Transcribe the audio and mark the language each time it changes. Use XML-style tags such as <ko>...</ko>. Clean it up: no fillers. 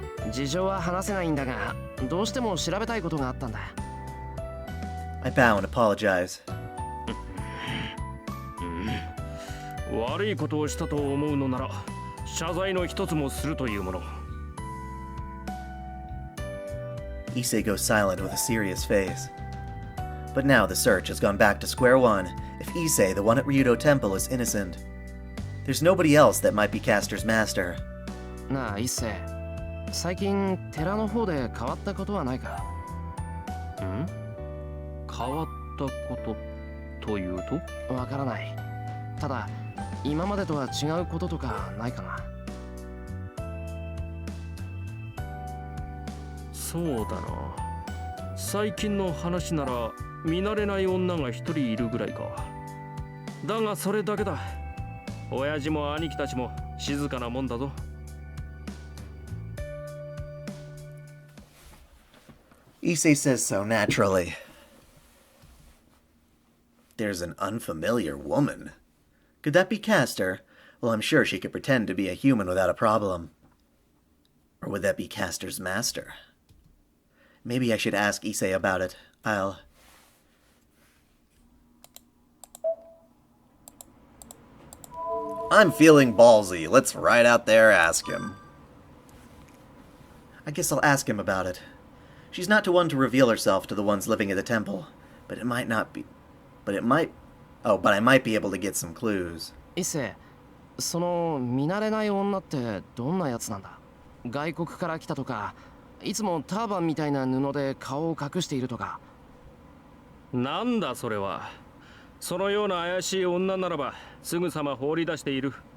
<ja>事情は話せないんだが、どうしても調べたいことがあったんだ。</ja> <en>I bow and apologize.</en> <ja>悪いことをしたと思うのなら謝罪の一つもするというもの。</ja> <en>Issei goes silent with a serious face. But now the search has gone back to square one if Issei, the one at Ryudo Temple, is innocent. There's nobody else that might be Castor's master.</en> <ja>なあ一星、最近寺の方で変わったことはないか？ん？変わったことというと？わからない。ただ今までとは違うこととかないかな？そうだな。最近の話なら見慣れない女が一人いるぐらいか。だがそれだけだ。親父も兄貴たちも静かなもんだぞ。</ja> <en>Issei says so naturally. There's an unfamiliar woman. Could that be Castor? Well, I'm sure she could pretend to be a human without a problem. Or would that be Castor's master? Maybe I should ask Issei about it. I'm feeling ballsy. Let's right out there ask him. I guess I'll ask him about it. She's not one to reveal herself to the ones living at the temple, but it might not be. But I might be able to get some clues.</en> <ja>一星、その見慣れない女ってどんなやつなんだ？外国から来たとか、いつもターバンみたいな布で顔を隠しているとか。なんだそれは。そのような怪しい女ならばすぐさま放り出している。</ja>